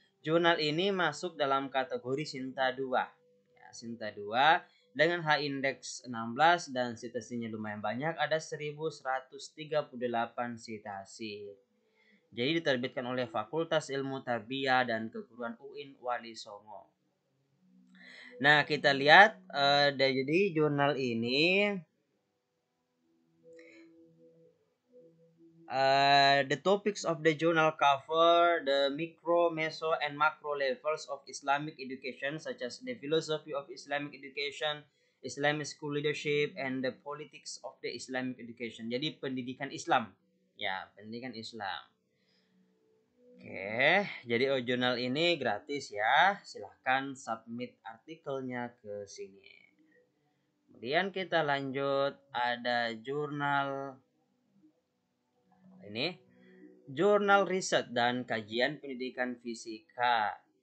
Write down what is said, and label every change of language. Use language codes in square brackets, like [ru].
[id] Jurnal ini masuk dalam kategori Sinta 2. Ya, Sinta 2 dengan H-index 16 dan citasinya lumayan banyak, ada 1138 citasi. Jadi diterbitkan oleh Fakultas Ilmu Tarbiyah dan Keguruan UIN Wali Songo. Nah, kita lihat jadi jurnal ini [en] the topics of the journal cover the micro, meso, and macro levels of Islamic education, such as the philosophy of Islamic education, Islamic school leadership, and the politics of the Islamic education. [id] Jadi pendidikan Islam, ya, pendidikan Islam. Oke, jadi jurnal ini gratis ya. Silahkan submit artikelnya ke sini. Kemudian kita lanjut, ada jurnal ini, jurnal riset dan kajian pendidikan fisika.